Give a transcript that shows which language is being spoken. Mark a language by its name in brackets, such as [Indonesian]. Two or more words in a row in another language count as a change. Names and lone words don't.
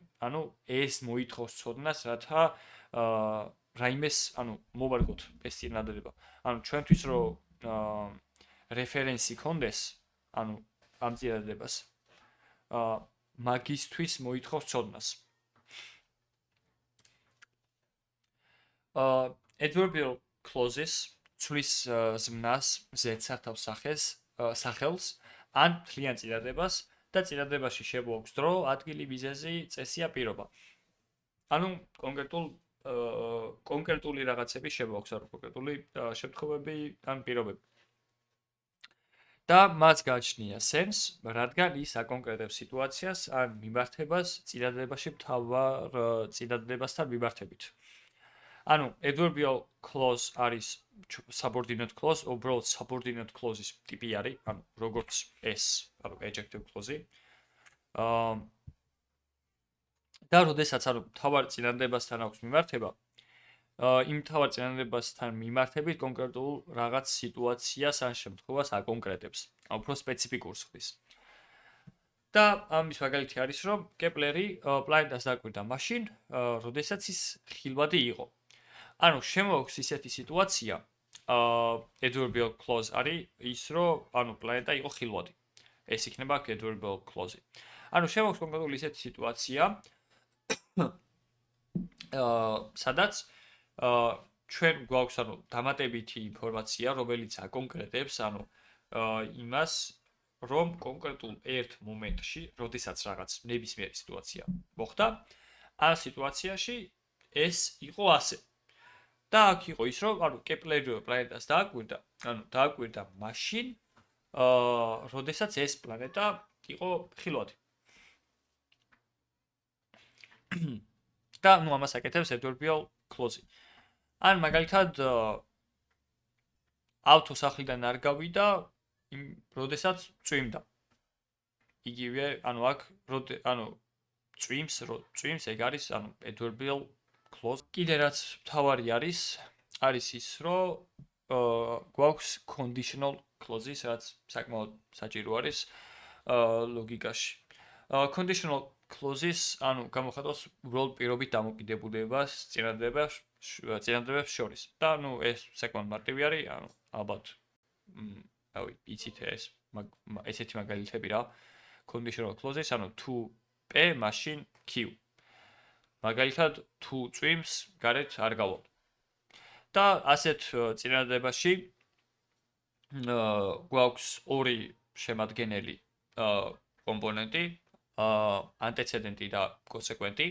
[Georgian] ანუ ეს მოითხოვს ცოდნას, რათა რაიმეს, ანუ მოვარგოთ ეს წინადადება. ანუ ჩვენთვის რომ რეფერენსი კონდეს, ანუ ამ წინადადებას მაგისთვის მოითხოვს ცოდნას. [English] Adverbial clauses [Georgian] ცვლის ზმნას ზედსართავს სახელს ან მთლიან წინადადებას და წინადადებაში შემოაქვს დრო, ადგილი, მიზეზი, წესია, პირობა. ანუ კონკრეტული რაღაცები შემოაქვს, ანუ კონკრეტული შემთხვევები ან პირობები. და მას გააჩნია სენს, რადგან ის აკონკრეტებს სიტუაციას ან მიმართებას წინადადებაში მთავარ წინადადებასთან მიმართებით. ანუ [English] adverbial clause [Georgian] არის [English] subordinate clause, [Georgian] უბრალოდ [English] subordinate clause- [Georgian] ის ტიპი არის, ანუ როგორც ეს, ანუ [English] adjective clause- [Georgian] ი. და როდესაც ანუ მთავარ წინადადებასთან აქვს მიმართება, იმ მთავარ წინადადებასთან მიმართებით კონკრეტულ რაღაც სიტუაციას ან შემთხვევას აკონკრეტებს, უფრო სპეციფიკურს ხდის. და ამის მაგალითი არის, რომ კეპლერი პლანეტას დაკვირდა მაშინ, როდესაც ის ხილვადი იყო. ანუ შემოაქვს ისეთი სიტუაცია, [English] adverbial clause [Georgian] არის ის, რომ ანუ პლანეტა იყო ხილვადი. ეს იქნება [English] adverbial clause- [Georgian] ი. ანუ შემოაქვს კონკრეტული ისეთი სიტუაცია, სადაც ჩვენ გვაქვს ანუ დამატებითი ინფორმაცია, რომელიც აკონკრეტებს ანუ იმას, რომ კონკრეტულ ერთ მომენტში, როდესაც რაღაც ნებისმიერი სიტუაცია მოხდა, ამ სიტუაციაში ეს იყო ასე. და აქ იყო ის რომ ანუ კეპლერი პლანეტას დააკვირდა, ანუ დააკვირდა მაშინ როდესაც ეს პლანეტა იყო ხილვადი. და ნუ ამას აკეთებს [English] adverbial clause- [Georgian] ი. ან მაგალითად ავთო სახლიდან არ გავიდა, როდესაც წვიმდა. იგივე, ანუ აქ ანუ წვიმს ეგ არის, ანუ [English] adverbial clause. [Georgian] კიდე რაც მთავარი არის ის, რომ გვაქვს [English] conditional clauses, [Georgian] რაც საკმაოდ საჭირო არის ლოგიკაში. [English] Conditional clauses, [Georgian] ანუ გამოხატავს უბრალოდ პირობით დამოკიდებულებას წინადადებებს შორის. და ნუ ეს საკმაოდ მარტივი არის, ანუ ალბათ იცით ესეთი მაგალითები რა. [English] Conditional clauses, [Georgian] ანუ თუ P მაშინ Q. მაგალითად, თუ წვიმს, გარეთ არ გავალ. და ასეთ წინადადებაში გვაქვს ორი შემადგენელი კომპონენტი, antecedent და consequent.